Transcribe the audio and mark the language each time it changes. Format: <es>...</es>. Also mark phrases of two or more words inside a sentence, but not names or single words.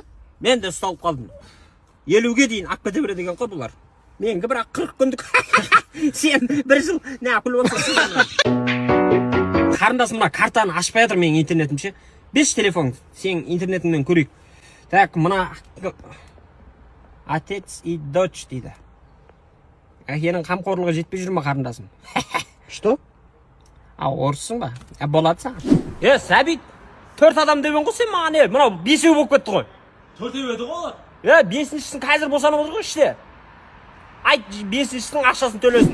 <kk>Мен де ұсталып қалдым. 50-ге дейін ақ кете береді екен ғой бұлар. Менгі бірақ 40 күндік. Сен 1 жыл не күліп отырсың? қарындасым мына картаны ашпай жатыр менің интернетім ше. Берші телефон, сенің интернетіңнен көрейік. Так, мына</kk> <ru>отец и дочь</ru> <kk>дейді. Әкенің қамқорлығы жетпей жүр ма қарындасым?</kk> <ru>Что?</ru> <kk>Орыссың ба? Болады саған. Сәбит, 4 адам дебен ғой сен маған. Мынау 5-еу болып кетті ғой. 4-еу еді ғой. 5-шісін қазір босанып отыр ғой іште. Айт, 5-шісінің ақшасын төлесін.</kk>